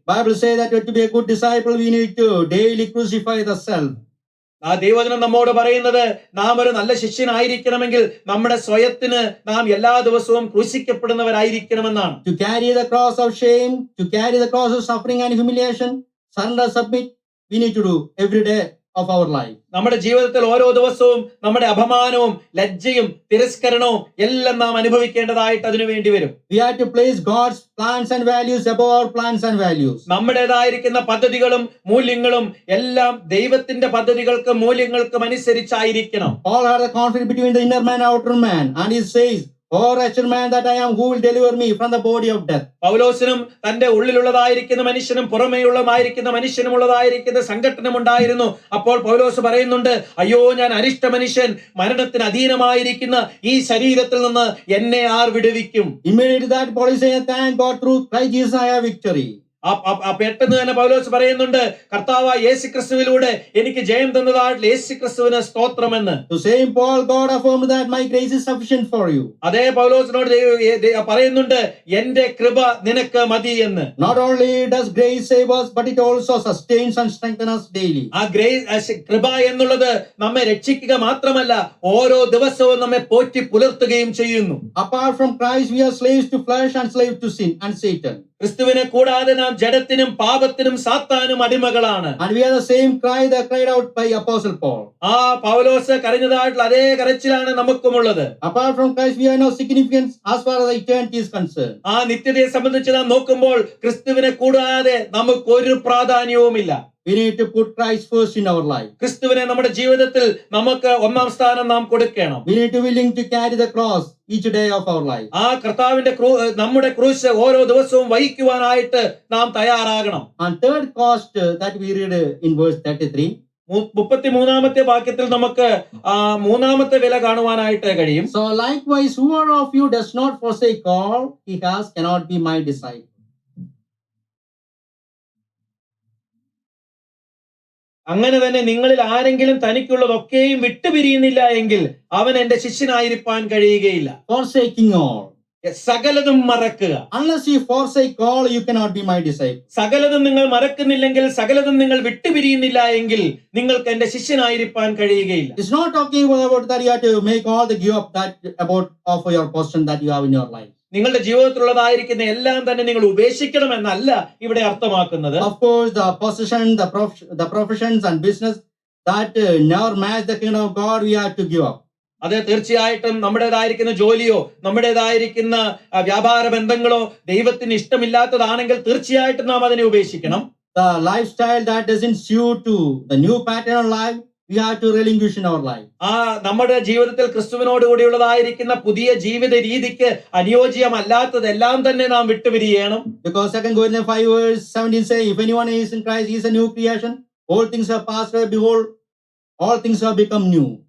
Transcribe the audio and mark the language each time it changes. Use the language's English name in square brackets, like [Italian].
[English] Bible says that to be a good disciple we need to daily crucify the self. [Malayalam] ദൈവവചനം നമ്മോട് പറയുന്നത്, നാം ഒരു നല്ല ശിഷ്യനായിരിക്കണമെങ്കിൽ നമ്മുടെ സ്വയത്തിന് നാം എല്ലാ ദിവസവും ക്രൂശിക്കപ്പെടുന്നവരായിരിക്കണമെന്നാണ്. [English] To carry the cross of shame, to carry the cross of suffering and humiliation, surrender, submit, we need to do every day of our life. [Malayalam] നമ്മുടെ ജീവിതത്തിൽ ഓരോ ദിവസവും നമ്മുടെ അപമാനവും ലജ്ജയും തിരസ്കരണവും എല്ലാം നാം അനുഭവിക്കേണ്ടതായിട്ട് അതിനു വേണ്ടി വരും. [English] We have to place God's plans and values above our plans and values. [Malayalam] നമ്മുടേതായിരിക്കുന്ന പദ്ധതികളും മൂല്യങ്ങളും എല്ലാം ദൈവത്തിന്റെ പദ്ധതികൾക്കും മൂല്യങ്ങൾക്കും അനുസരിച്ചായിരിക്കണം. [English] Paul had a conflict between the inner man and outer man, and he says, "Oh, wretched man that I am, who will deliver me from the body of death?" [Malayalam] പൗലോസിനും തന്റെ ഉള്ളിലുള്ളതായിരിക്കുന്ന മനുഷ്യനും പുറമേയുള്ളതായിരിക്കുന്ന മനുഷ്യനുമുള്ളതായിരിക്കുന്ന സംഘട്ടനം ഉണ്ടായിരുന്നു. അപ്പോൾ പൗലോസ് പറയുന്നുണ്ട്, അയ്യോ, ഞാൻ അരിഷ്ട മനുഷ്യൻ, മരണത്തിന് അധീനമായിരിക്കുന്ന ഈ ശരീരത്തിൽ നിന്ന് എന്നെ ആർ വിടുവിക്കും? [English] Immediately that Paul is saying, "Thank God, through Christ Jesus I have victory." [Malayalam] പെട്ടെന്ന് തന്നെ പൗലോസ് പറയുന്നുണ്ട്, കർത്താവായ യേശു ക്രിസ്തുവിലൂടെ എനിക്ക് ജയം തന്നതായിട്ട് യേശു ക്രിസ്തുവിന് സ്തോത്രമെന്ന്. [English] To same Paul, God affirmed that my grace is sufficient for you. [Malayalam] അതേ പൗലോസിനോട് പറയുന്നുണ്ട്, എന്റെ കൃപ നിനക്ക് മതി എന്ന്. [English] Not only does grace save us, but it also sustains and strengthens us daily. [Malayalam] ആ കൃപ എന്നുള്ളത് നമ്മെ രക്ഷിക്കുക മാത്രമല്ല, ഓരോ ദിവസവും നമ്മെ പോറ്റി പുലർത്തുകയും ചെയ്യുന്നു. [English] Apart from Christ, we are slaves to flesh and slaves to sin and Satan. [Malayalam] ക്രിസ്തുവിനെ കൂടാതെ നാം ജഡത്തിനും പാപത്തിനും സാത്താനും അടിമകളാണ്. [English] And we are the same cry that cried out by Apostle Paul. [Malayalam] ആ പൗലോസ് കരഞ്ഞതായിട്ടുള്ള അതേ കരച്ചിലാണ് നമുക്കുമുള്ളത്. [English] Apart from Christ, we have no significance as far as eternity is concerned. [Malayalam] ആ നിത്യതയെ സംബന്ധിച്ച് നാം നോക്കുമ്പോൾ ക്രിസ്തുവിനെ കൂടാതെ നമുക്ക് ഒരു പ്രാധാന്യവുമില്ല. [English] We need to put Christ first in our life. [Malayalam] ക്രിസ്തുവിനെ നമ്മുടെ ജീവിതത്തിൽ നമുക്ക് ഒന്നാം സ്ഥാനം നാം കൊടുക്കണം. [English] We need to be willing to carry the cross each day of our life. [Malayalam] ആ കർത്താവിന്റെ നമ്മുടെ ക്രൂശ് ഓരോ ദിവസവും വഹിക്കുവാനായിട്ട് നാം തയ്യാറാകണം. [English] And third cost that we read in verse 33. [Malayalam] 33-ാമത്തെ വാക്യത്തിൽ നമുക്ക് മൂന്നാമത്തെ വില കാണുവാനായിട്ട് കഴിയും. [English] So likewise, whoever of you does not forsake all he has cannot be my disciple. [Malayalam] അങ്ങനെ തന്നെ നിങ്ങളിൽ ആരെങ്കിലും തനിക്കുള്ളതൊക്കെയും വിട്ടുപിരിയുന്നില്ല എങ്കിൽ അവൻ എന്റെ ശിഷ്യനായിരിക്കാൻ കഴിയുകയില്ല. [English] Forsaking all. [Malayalam] സകലതും മറക്കുക. [English] Unless you forsake all, you cannot be my disciple. [Malayalam] സകലതും നിങ്ങൾ മറക്കുന്നില്ലെങ്കിൽ, സകലതും നിങ്ങൾ വിട്ടുപിരിയുന്നില്ല എങ്കിൽ നിങ്ങൾക്ക് എന്റെ ശിഷ്യനായിരിക്കാൻ കഴിയുകയില്ല. [English] It's not talking about that you have to make all the give up that about of your possession that you have in your life. [Malayalam] നിങ്ങളുടെ ജീവിതത്തിലുള്ളതായിരിക്കുന്ന എല്ലാം തന്നെ നിങ്ങൾ ഉപേക്ഷിക്കണമെന്നല്ല ഇവിടെ അർത്ഥമാക്കുന്നത്. [English] Of course, the possession, the professions and business that never match the kingdom of God, we have to give up. [Malayalam] അത് തീർച്ചയായിട്ടും നമ്മുടേതായിരിക്കുന്ന ജോലിയോ നമ്മുടേതായിരിക്കുന്ന വ്യാപാര ബന്ധങ്ങളോ ദൈവത്തിന് ഇഷ്ടമില്ലാത്തതാണെങ്കിൽ തീർച്ചയായിട്ടും നാം അതിനെ ഉപേക്ഷിക്കണം. [English] The lifestyle that doesn't suit to the new pattern of life, we have to relinquish in our life. [Malayalam] നമ്മുടെ ജീവിതത്തിൽ ക്രിസ്തുവിനോട് കൂടിയുള്ളതായിരിക്കുന്ന പുതിയ ജീവിത രീതിക്ക് അനുയോജ്യമല്ലാത്തതെല്ലാം തന്നെ നാം വിട്ടുപിരിയണം. [English] Because 2 Corinthians 5 verse 17 say, if anyone is in Christ, he is a new creation. All things have passed away, behold, all things have become new.